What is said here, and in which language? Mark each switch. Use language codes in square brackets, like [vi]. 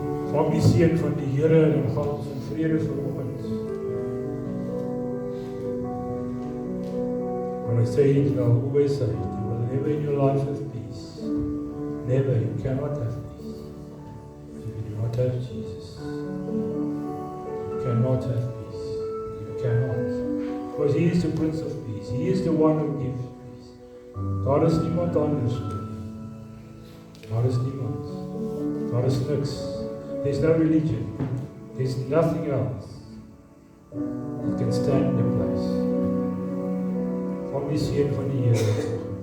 [af] Vang die seën van die Here en gaan ons in vrede vanoggend. [en] When I say it, I always say it. You will never in your life have peace. Never. You cannot have peace. If you do not have Jesus. You cannot have peace. You cannot. Because He is the Prince of Peace. He is the one who gives peace. [af] Daar is niemand anders vir nie. Daar is niemand. Daar is niks. [en] There's no religion. There's nothing else that can stand in the place. [af] Van die seën van die Here.